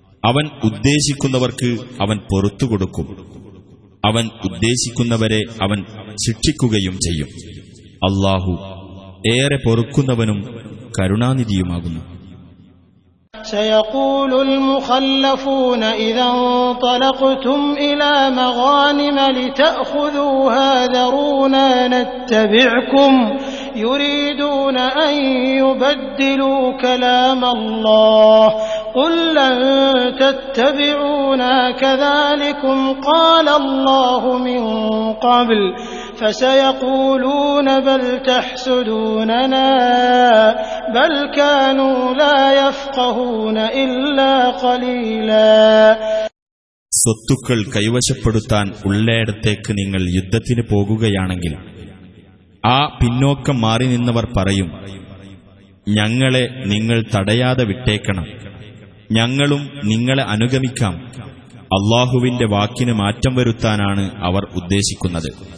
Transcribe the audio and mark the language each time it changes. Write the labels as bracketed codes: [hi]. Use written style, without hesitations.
[ml] അവൻ ഉദ്ദേശിക്കുന്നവർക്ക് അവൻ പൊറുത്തുകൊടുക്കും. അവൻ ഉദ്ദേശിക്കുന്നവരെ അവൻ ശിക്ഷിക്കുകയും ചെയ്യും. അല്ലാഹു ഏറെ പൊറുക്കുന്നവനും കരുണാനിധിയുമാകുന്നു. [ar] سيقول المخلفون إذا انطلقتم إلى مغانم لتأخذوها ذرونا نتبعكم يريدون أن يبدلوا كلام الله قل لن تتبعونا كذلكم قال الله من قبل فسيقولون بل تحسدوننا بل كانوا لا يفقهون إلا قليلا. [ml] സ്വത്തുക്കൾ കൈവശപ്പെടുത്താൻ ഉള്ളയിടത്തേക്ക് നിങ്ങൾ യുദ്ധത്തിന് പോകുകയാണെങ്കിൽ ആ പിന്നോക്കം മാറി നിന്നവർ പറയും, ഞങ്ങളെ നിങ്ങൾ തടയാതെ വിട്ടേക്കണം, ഞങ്ങളും നിങ്ങളെ അനുഗമിക്കാം. അല്ലാഹുവിന്റെ വാക്കിന് മാറ്റം വരുത്താനാണ് അവർ ഉദ്ദേശിക്കുന്നത്.